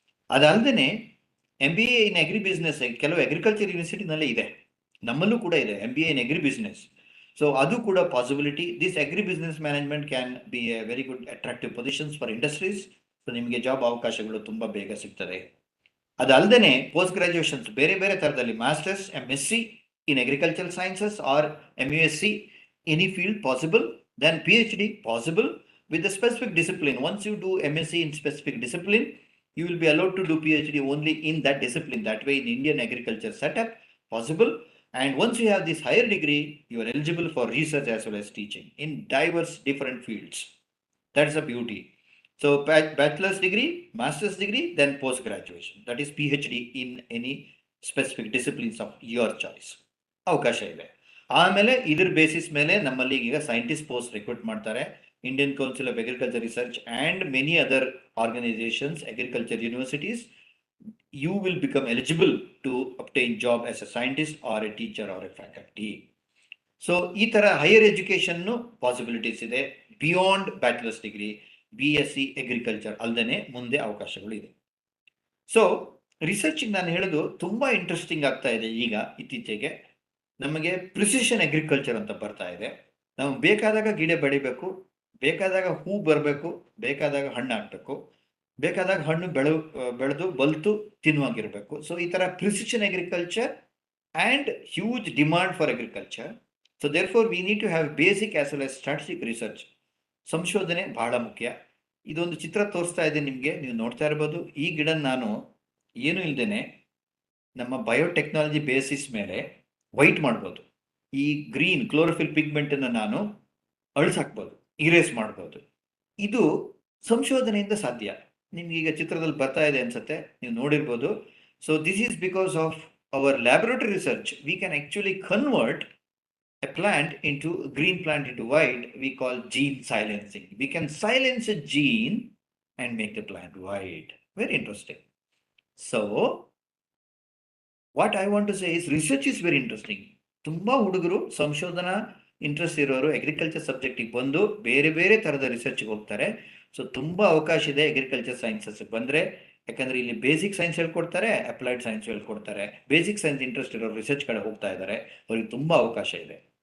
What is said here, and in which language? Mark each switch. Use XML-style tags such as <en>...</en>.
<kn>ಅದಲ್ಲದೆ MBA ಇನ್ agri business ಕೆಲವು agriculture ಯೂನಿವರ್ಸಿಟಿನಲ್ಲೇ ಇದೆ, ನಮ್ಮಲ್ಲೂ ಕೂಡ ಇದೆ MBA ಇನ್ ಅಗ್ರಿ ಬಿಸ್ನೆಸ್. ಸೊ ಅದು ಕೂಡ possibility.</kn> <en>This agri business management can be a very good attractive positions for industries.</en> <kn>So ನಿಮಗೆ ಜಾಬ್ ಅವಕಾಶಗಳು ತುಂಬಾ ಬೇಗ ಸಿಗ್ತದೆ. ಅದಲ್ಲದೆ ಪೋಸ್ಟ್ ಗ್ರಾಜುಯೇಷನ್ಸ್ ಬೇರೆ ಬೇರೆ ಥರದಲ್ಲಿ masters</kn> <en>MSc in agricultural sciences or MUSc, any field possible, then PhD possible with a specific discipline. Once you do MSc in specific discipline, you will be allowed to do PhD only in that discipline. That way, in Indian agriculture setup, possible. And once you have this higher degree, you are eligible for research as well as teaching in diverse different fields. That's the beauty. So bachelor's degree, master's degree, then post graduation. That is PhD in any specific disciplines of your choice.</en> <kn>ಅವಕಾಶ ಇದೆ. ಆಮೇಲೆ ಇದ್ರ basis ಮೇಲೆ ನಮ್ಮಲ್ಲಿ ಈಗ scientist post recruit ಮಾಡ್ತಾರೆ.</kn> <en>Indian council of agriculture research and many other organisations, agriculture universities, you will become eligible to obtain job as a scientist or a teacher or a faculty.</en> <kn>So ಈ ತರ higher education possibilities ಇದೆ beyond bachelors degree, BSc agriculture ಅಲ್ಲದೆ ಮುಂದೆ ಅವಕಾಶಗಳು ಇದೆ. So research ನಾನು ಹೇಳೋದು ತುಂಬಾ ಇಂಟ್ರೆಸ್ಟಿಂಗ್ ಆಗ್ತಾ ಇದೆ. ಈಗ ಇತ್ತೀಚೆಗೆ ನಮಗೆ ಪ್ರಿಸಿಷನ್ ಅಗ್ರಿಕಲ್ಚರ್ ಅಂತ ಬರ್ತಾ ಇದೆ. ನಾವು ಬೇಕಾದಾಗ ಗಿಡ ಬೆಳಿಬೇಕು, ಬೇಕಾದಾಗ ಹೂ ಬರಬೇಕು, ಬೇಕಾದಾಗ ಹಣ್ಣು ಹಾಕ್ಬೇಕು, ಬೇಕಾದಾಗ ಹಣ್ಣು ಬೆಳೆದು ಬಲ್ತು ತಿನ್ನುವಾಗಿರ್ಬೇಕು.</kn> <en>so</en> <kn>ಈ ತರ</kn> <en>Precision agriculture and huge demand for agriculture. So therefore we need to have basic as well as strategic research.</en> <kn>ಸಂಶೋಧನೆ ಬಹಳ ಮುಖ್ಯ. ಇದೊಂದು ಚಿತ್ರ ತೋರಿಸ್ತಾ ಇದೆ ನಿಮಗೆ, ನೀವು ನೋಡ್ತಾ ಇರ್ಬೋದು. ಈ ಗಿಡ ನಾನು ಏನು ಇಲ್ದೇನೆ ನಮ್ಮ ಬಯೋಟೆಕ್ನಾಲಜಿ ಬೇಸಿಸ್ ಮೇಲೆ ವೈಟ್ ಮಾಡ್ಬೋದು. ಈ ಗ್ರೀನ್ ಕ್ಲೋರೋಫಿಲ್ ಪಿಗ್ಮೆಂಟ್ ಅನ್ನು ನಾನು ಅಳಿಸಾಕ್ಬೋದು, ಇರೇಸ್ ಮಾಡ್ಬೋದು. ಇದು ಸಂಶೋಧನೆಯಿಂದ ಸಾಧ್ಯ. ನಿಮ್ಗೆ ಈಗ ಚಿತ್ರದಲ್ಲಿ ಬರ್ತಾ ಇದೆ ಅನ್ಸುತ್ತೆ, ನೀವು ನೋಡಿರ್ಬೋದು.</kn> <en>So this is because of our laboratory research. We can actually convert a plant into green plant into white. We call gene silencing. We can silence a gene and make the plant white. Very interesting. So what I want to say is research is very interesting.</en> <kn>ತುಂಬಾ ಹುಡುಗರು ಸಂಶೋಧನಾ interest ಇರೋರು agriculture ಸಬ್ಜೆಕ್ಟಿಗೆ ಬಂದು ಬೇರೆ ಬೇರೆ ತರದ ರಿಸರ್ಚ್ಗೆ ಹೋಗ್ತಾರೆ. So ತುಂಬಾ ಅವಕಾಶ ಇದೆ ಅಗ್ರಿಕಲ್ಚರ್ ಸೈನ್ಸಸ್ ಬಂದ್ರೆ. ಯಾಕಂದ್ರೆ ಇಲ್ಲಿ ಬೇಸಿಕ್ ಸೈನ್ಸ್ ಹೇಳ್ಕೊಡ್ತಾರೆ, ಅಪ್ಲೈಡ್ ಸೈನ್ಸ್ ಹೇಳ್ಕೊಡ್ತಾರೆ. ಬೇಸಿಕ್ ಸೈನ್ಸ್ ಇಂಟ್ರೆಸ್ಟ್ ಇರೋರು ರಿಸರ್ಚ್ ಕಡೆ ಹೋಗ್ತಾ ಇದ್ದಾರೆ, ಅವ್ರಿಗೆ ತುಂಬಾ ಅವಕಾಶ ಇದೆ.</kn>